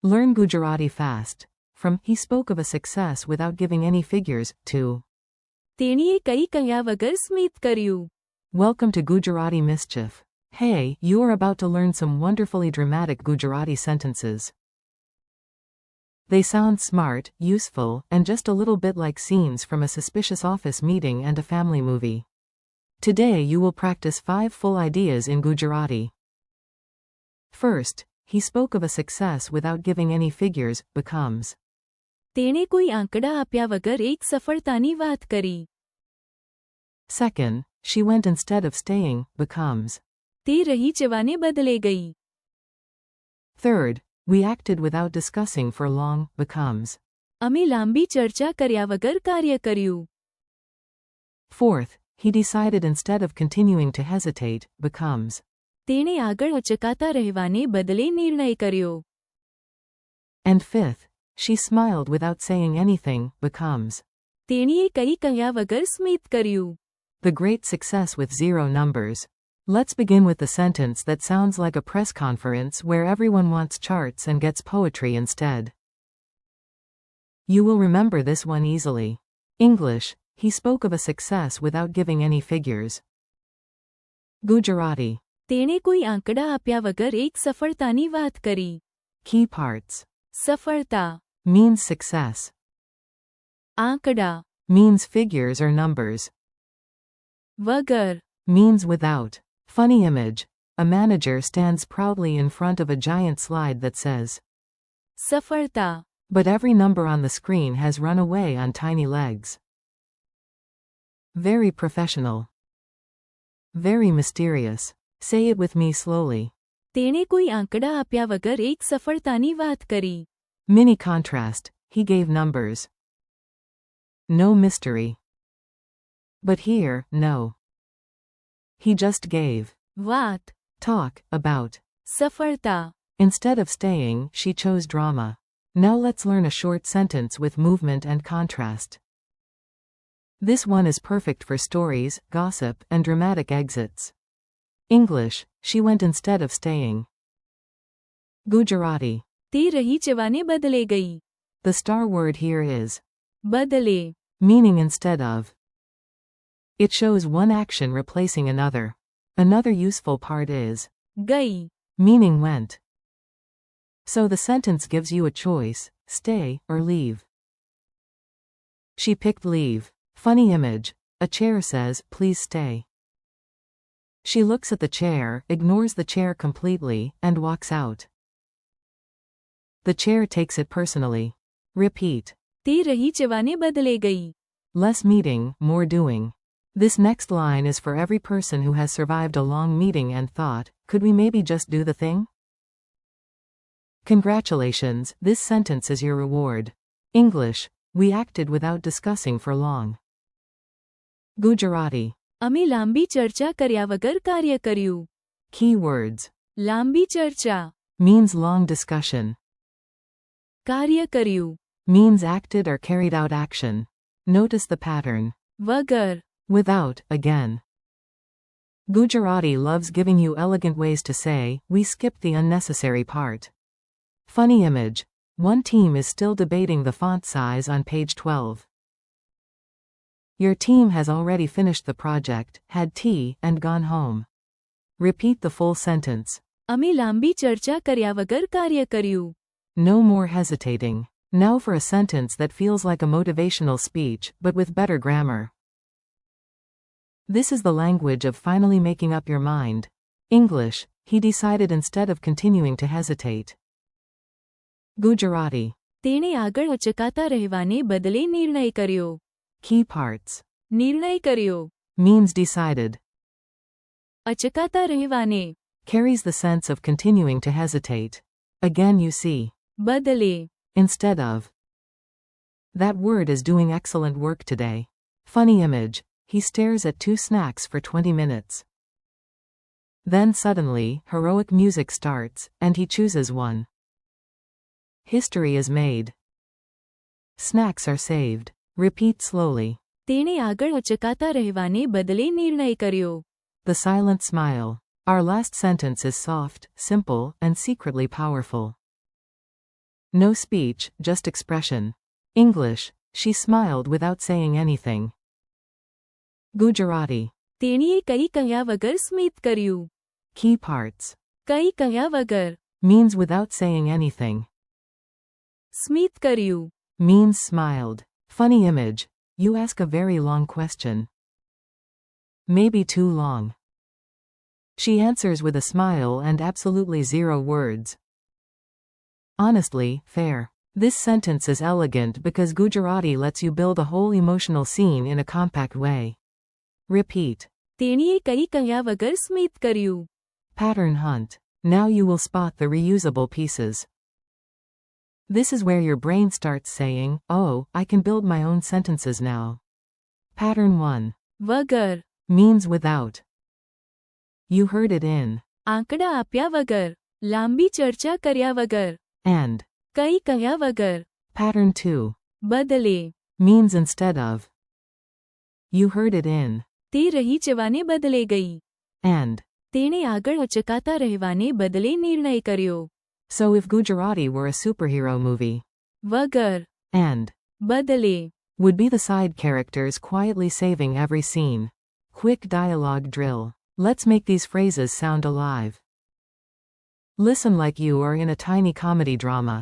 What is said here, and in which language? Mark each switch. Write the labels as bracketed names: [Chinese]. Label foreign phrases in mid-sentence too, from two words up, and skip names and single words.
[English] Learn Gujarati fast. From he spoke of a success without giving any figures to [Gujarati] તેણીએ કંઈ કહ્યા વગર સ્મિત કર્યું. [English] welcome to Gujarati Mischief. Hey, you are about to learn some wonderfully dramatic Gujarati sentences. They sound smart, useful, and just a little bit like scenes from a suspicious office meeting and a family movie. Today you will practice 5 full ideas in Gujarati. First, he spoke of a success without giving any figures, becomes. [Gujarati] તેણે કોઈ આંકડા આપ્યા વગર એક સફળતાની વાત કરી. [English] Second, she went instead of staying, becomes. [Gujarati] તે રહી જવાને બદલે ગઈ. [English] Third, we acted without discussing for long, becomes. [Gujarati] અમે લાંબી ચર્ચા કર્યા વગર કાર્ય કર્યું. [English] Fourth, he decided instead of continuing to hesitate, becomes. [Gujarati] તેણે આગળ અચકાતા રહેવાને બદલે નિર્ણય કર્યો. [English] And fifth, she smiled without saying anything, becomes. [Gujarati] તેણીએ કંઈ કહ્યા વગર સ્મિત કર્યું. [English] The great success with 0 numbers. Let's begin with the sentence that sounds like a press conference where everyone wants charts and gets poetry instead. You will remember this one easily. English, he spoke of a success without giving any figures. Gujarati. [Gujarati] તેણે કોઈ આંકડા આપ્યા વગર એક સફળતાની વાત કરી. [English] Key parts. સફળતા Means success. આંકડા Means figures or numbers. વગર Means without. Funny image. A manager stands proudly in front of a giant slide that says, સફળતા but every number on the screen has run away on tiny legs. Very professional. Very mysterious. Say it with me slowly. [Gujarati] તેણે કોઈ આંકડા આપ્યા વગર એક સફળતાની વાત કરી. [English] Mini contrast. He gave numbers. No mystery. But here, no. He just gave. વાત Talk about. સફળતા Instead of staying, she chose drama. Now let's learn a short sentence with movement and contrast. This one is perfect for stories, gossip, and dramatic exits. English, she went instead of staying. Gujarati. [Gujarati] તે રહી જવાને બદલે ગઈ. [English] The star word here is બદલે meaning instead of. It shows one action replacing another. Another useful part is ગઈ. meaning went. So the sentence gives you a choice, stay or leave. She picked leave. Funny image. A chair says, please stay. She looks at the chair, ignores the chair completely, and walks out. The chair takes it personally. Repeat. [Gujarati] તે રહી જવાને બદલે ગઈ. [English] Less meeting, more doing. This next line is for every person who has survived a long meeting and thought, could we maybe just do the thing? Congratulations, this sentence is your reward. English, we acted without discussing for long. Gujarati. [Gujarati] અમે લાંબી ચર્ચા કર્યા વગર કાર્ય કર્યું. [English] Key words. [Gujarati] લાંબી ચર્ચા [English] Means long discussion. [Gujarati] કાર્ય કર્યું. [English] Means acted or carried out action. Notice the pattern. વગર Without, again. Gujarati loves giving you elegant ways to say, we skipped the unnecessary part. Funny image. One team is still debating the font size on page 12. Your team has already finished the project, had tea, and gone home. Repeat the full sentence. [Gujarati] અમે લાંબી ચર્ચા કર્યા વગર કાર્ય કર્યું. [English] No more hesitating. Now for a sentence that feels like a motivational speech, but with better grammar. This is the language of finally making up your mind. English, he decided instead of continuing to hesitate. Gujarati. [Gujarati] તેણે આગળ અચકાતા રહેવાને બદલે નિર્ણય કર્યો. [English] Key parts. [Gujarati] નિર્ણય કર્યો. [English] Means decided. [Gujarati] અચકાતા રહેવાને [English] Carries the sense of continuing to hesitate. Again you see. બદલે Instead of. That word is doing excellent work today. Funny image. He stares at 2 snacks for 20 minutes. Then suddenly, heroic music starts, and he chooses one. History is made. Snacks are saved. Repeat slowly. [Gujarati] તેણે આગળ અચકાતા રહેવાને બદલે નિર્ણય કર્યો. [English] The silent smile. Our last sentence is soft, simple, and secretly powerful. No speech, just expression. English. She smiled without saying anything. Gujarati. [Gujarati] તેણીએ કંઈ કહ્યા વગર સ્મિત કર્યું. [English] Key parts. [Gujarati] કંઈ કહ્યા વગર. [English] Means without saying anything. [Gujarati] સ્મિત કર્યું. [English] Means smiled. Funny image. You ask a very long question. Maybe too long. She answers with a smile and absolutely zero words. Honestly, fair. This sentence is elegant because Gujarati lets you build a whole emotional scene in a compact way. Repeat. [Gujarati] તેણીએ કંઈ કહ્યા વગર સ્મિત કર્યું. [English] Pattern hunt. Now you will spot the reusable pieces. This is where your brain starts saying, oh, I can build my own sentences now. Pattern 1. વગર. Means without. You heard it in. [Gujarati] આંકડા આપ્યા વગર. લાંબી ચર્ચા કર્યા વગર. [English] And. [Gujarati] કંઈ કહ્યા વગર. [English] Pattern 2. બદલે. Means instead of. You heard it in. [Gujarati] તે રહી જવાને બદલે ગઈ. [English] And. [Gujarati] તેણે આગળ અચકાતા રહેવાને બદલે નિર્ણય કર્યો. [English] So if Gujarati were a superhero movie. વગર. And. બદલે. Would be the side characters quietly saving every scene. Quick dialogue drill. Let's make these phrases sound alive. Listen like you are in a tiny comedy drama.